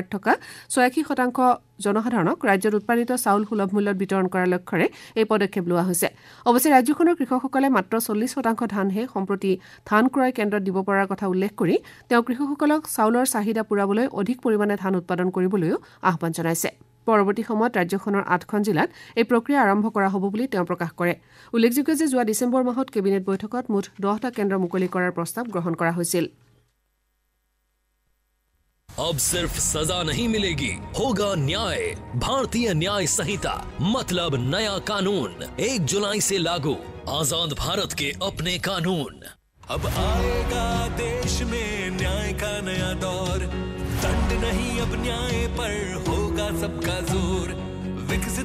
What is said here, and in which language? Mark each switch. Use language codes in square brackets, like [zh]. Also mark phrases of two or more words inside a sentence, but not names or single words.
[as] থকা 86% জনসাধাৰণক ৰাজ্যত উৎপাদিত চাউল সুলভ মূল্যত বিতৰণ কৰাৰ লক্ষ্যৰে এই পদক্ষেপ লোৱা হৈছে অৱশ্যে ৰাজ্যখনৰ কৃষকসকলে মাত্ৰ 40% ধানহে সম্প্ৰতি ধান ক্ৰয় কেন্দ্ৰত দিব পৰাৰ কথা উল্লেখ কৰি তেওঁ কৃষকসকলক চাউলৰ চাহিদা পূৰাবলৈ অধিক পৰিমাণে ধান উৎপাদন কৰিবলৈও আহ্বান জনাইছে পৰৱৰ্তী সময়ত ৰাজ্যখনৰ 8খন জিলাত এই প্ৰক্ৰিয়া আৰম্ভ কৰা হ'ব বুলি তেওঁ প্ৰকাশ কৰে উল্লেখযোগ্য যে যোৱা ডিচেম্বৰ মাহত কেবিনেট বৈঠকত মুঠ 10টা কেন্দ্ৰ মুকলি কৰাৰ প্ৰস্তাৱ গ্ৰহণ কৰা হৈছিল [hi] अब सिर्फ सजा नहीं मिलेगी होगा न्याय भारतीय न्याय संहिता मतलब नया कानून 1 जुलाई से लागू आजाद भारत के अपने कानून अब आएगा देश में न्याय का नया दौर दंड नहीं अब न्याय पर होगा सबका जोर विकसित